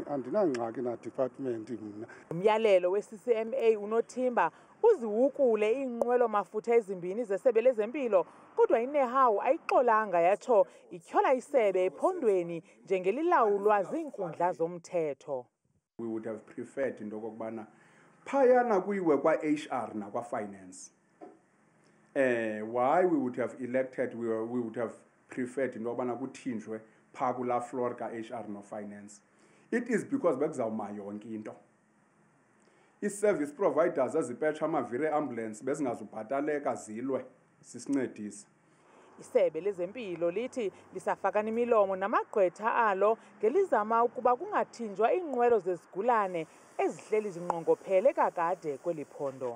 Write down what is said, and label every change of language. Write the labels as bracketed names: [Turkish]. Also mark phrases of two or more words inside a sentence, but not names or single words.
[Xhosa] Andinangxaki na-department mna. Umyalelo we-CCMA unothimba uziwukule iinqwelo mafutha ezimbini zesebe lezempilo, kodwa iNEHAWU ayixolanga yatsho ityhola isebe ephondweni njengelilawulwa ziinkundla zomthetho. [English] We would have preferred into [Xhosa] okokubana phayana kuyiwe kwa-HR nakwa-finance. [English] Why we would have elected, we would have preferred into [Xhosa] okubana kuthinjwe phaa kulaa floor ka-HR no-finance. [English] It is because [Xhosa] bekuzawuma yonke into. I-service providers ezipetsha amaviri e-ambulance bezingazubhataleka zilwe sisincedisa. Isebe lezempilo lithi lisafakana imilomo namagqwetha alo ngelizama ukuba kungathinjwa iinqwelo zezigulane ezihleli zinqongophele kakade kweli phondo.